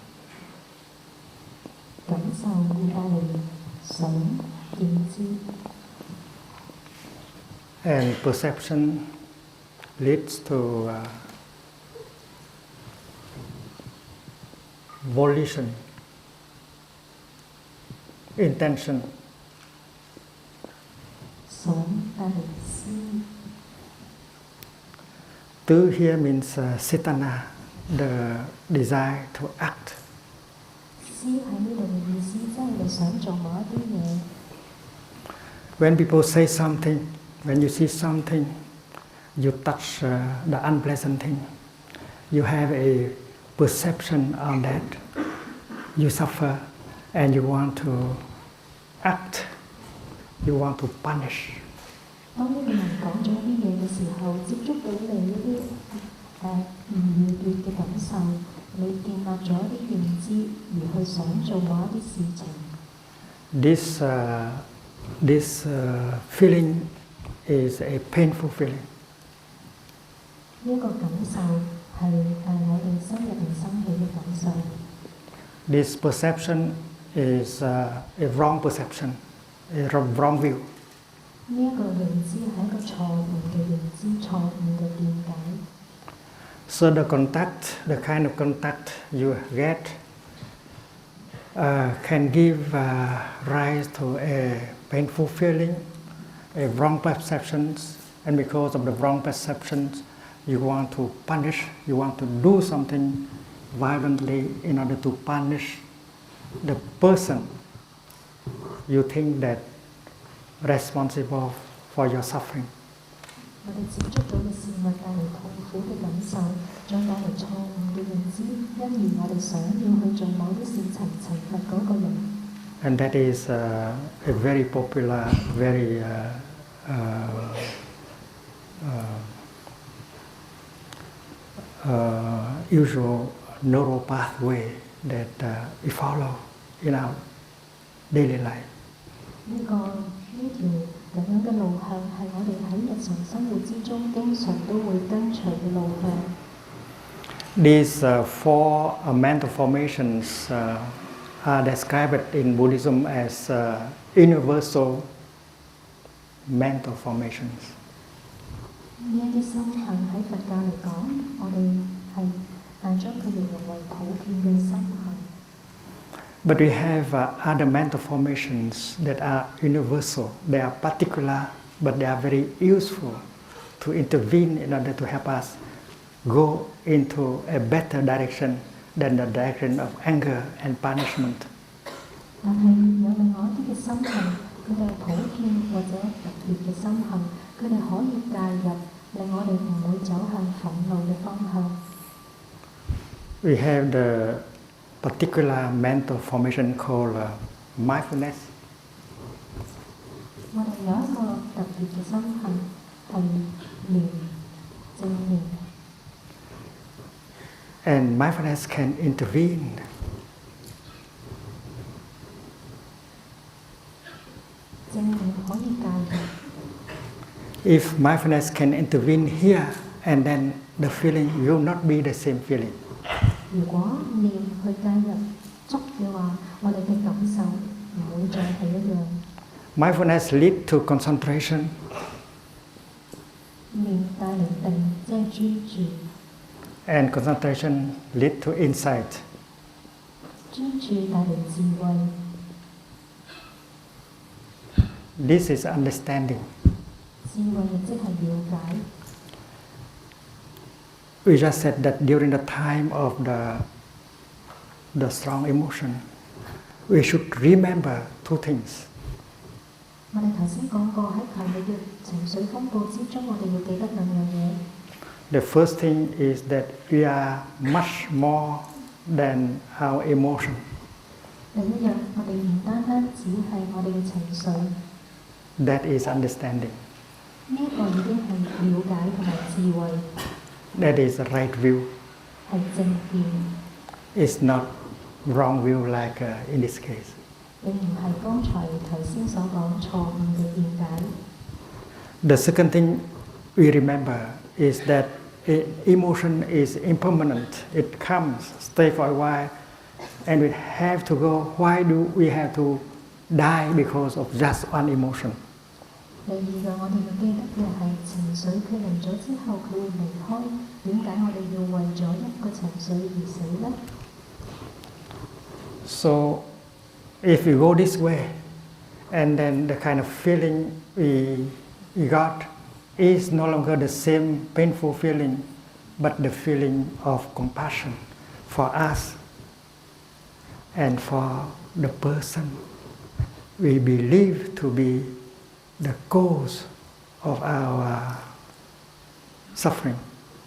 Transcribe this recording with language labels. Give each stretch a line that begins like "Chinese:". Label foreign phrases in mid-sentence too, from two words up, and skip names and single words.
Cantonese: 感受會帶嚟想認知。
English: And perception leads to volition, intention.
Cantonese: 想帶嚟思。
English: Tu here means cetana, the desire to act.
Cantonese: 思喺呢度嘅意思，即係你想做某一啲嘢。
English: When people say something, when you see something, you touch the unpleasant thing, you have a perception on that, you suffer and you want to act, you want to punish.
Cantonese: 當呢個人講咗一啲嘢嘅時候，接觸到你一啲唔愉悅嘅感受，你建立咗一啲認知，而去想做某一啲事情。
English: This feeling is a painful feeling.
Cantonese: 呢一個感受係我哋心入邊生起嘅感受。
English: This perception is a wrong perception, a wrong view.
Cantonese: 呢一個認知係一個錯誤嘅認知，錯誤嘅見解。
English: So the kind of contact you get can give rise to a painful feeling, a wrong perceptions, and because of the wrong perceptions, you want to punish, you want to do something violently in order to punish the person you think that responsible for your suffering.
Cantonese: 我哋接觸到嘅事物帶嚟痛苦嘅感受，再帶嚟錯誤嘅認知，因而我哋想要去做某啲事情懲罰嗰個人。
English: And that is a very popular, very usual neural pathway that we follow in our daily life.
Cantonese: 呢條咁樣嘅路向係我哋喺日常生活之中經常都會跟隨嘅路向。
English: These four mental formations are described in Buddhism as universal mental formations.
Cantonese: 呢一啲心行喺佛教嚟講，我哋係將佢形容為普遍嘅心行。
English: But we have other mental formations that are universal. They are particular, but they are very useful to intervene in order to help us go into a better direction than the direction of anger and punishment.
Cantonese: 但係有另外一啲嘅心行，佢哋係普遍或者特別嘅心行，佢哋可以介入，令我哋唔會走向憤怒嘅方向。
English: We have the particular mental formation called mindfulness.
Cantonese: 我哋有一個特別嘅心行係念正念。
English: And mindfulness can intervene.
Cantonese: 正念可以介入。
English: If mindfulness can intervene here, and then the feeling will not be the same feeling.
Cantonese: 如果念去介入觸嘅話，我哋嘅感受唔會再係一樣。
English: Mindfulness leads to concentration.
Cantonese: 念帶嚟定，即係專注。
English: And concentration leads to insight.
Cantonese: 專注帶嚟智慧。
English: This is understanding.
Cantonese: 智慧亦即係了解。
English: We just said that during the time of the strong emotion, we should remember two things.
Cantonese: 我哋頭先講過喺強烈嘅情緒風暴之中，我哋要記得兩樣嘢。
English: The first thing is that we are much more than our emotion.
Cantonese: 第一樣，我哋唔單單只係我哋嘅情緒。
English: That is understanding.
Cantonese: 呢一個已經係了解同埋智慧。
English: That is the right view.
Cantonese: 係正見。
English: It's not wrong view like in this case.
Cantonese: 並唔係剛才頭先所講錯誤嘅見解。
English: The second thing we remember is that emotion is impermanent. It comes, stay for a while, and we have to go. Why do we have to die because of just one emotion?
Cantonese: 第二個我哋要記得嘅係情緒，佢嚟咗之後佢會離開。點解我哋要為咗一個情緒而死呢？
English: So, if we go this way, and then the kind of feeling we got is no longer the same painful feeling, but the feeling of compassion for us and for the person we believe to be the cause of our suffering.